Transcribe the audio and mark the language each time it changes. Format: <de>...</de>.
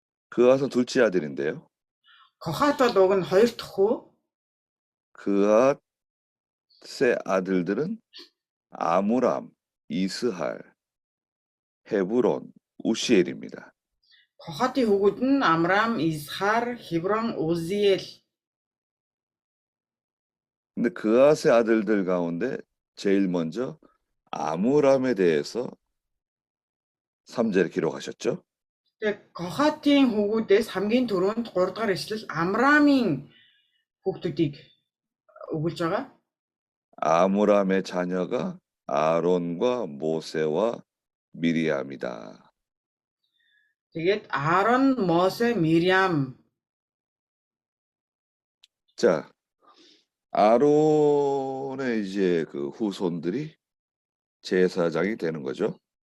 <ko>그핫은 둘째 아들인데요.</ko> <mn>Кохат бол уг нь 2 дахь хүү.</mn> <ko>그핫의 아들들은 아므람, 이스할, 헤브론, 우시엘입니다.</ko> <mn>Кохатын хүүгүүд нь Амрам, Изхар, Хеврон, Узиэл.</mn> <ko>근데 그핫의 아들들 가운데 제일 먼저 아므람에 대해서 3절에 기록하셨죠.</ko> <mn>Тэгээ Кохатын хүүгүүдээс хамгийн түрүүнд 3 дахь ишлэл Амрамын хүүхдүүдийг өгүүлж байгаа.</mn> <ko>아므람의 자녀가 아론과 모세와 미리암이다.</ko> <mn>Тэгээд Аарон, Мосе, Мириам.</mn> <ko>자, 아론의 이제 그 후손들이 제사장이 되는 거죠.</ko>